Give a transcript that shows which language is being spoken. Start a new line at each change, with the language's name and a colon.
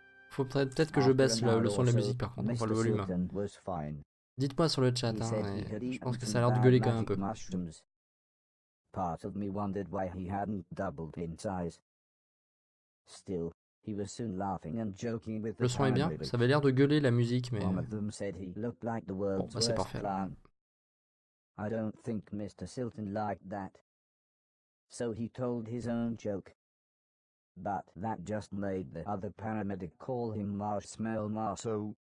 French: Faut peut-être que je baisse le son de la musique par contre, enfin le volume. Dites-moi sur le chat, hein, je pense que ça a l'air de gueuler quand même un peu.
English: Part of me wondered why he hadn't doubled in size. Still, he was soon laughing and joking with the
French: Le son est bien, ça avait l'air de gueuler la musique, mais...
English: One of them said he looked like the world's
French: Bon, bah c'est parfait.
English: clown. I don't think Mr. Silton liked that. So he told his own joke. But that just made the other paramedic call him Marshmallow Marceau.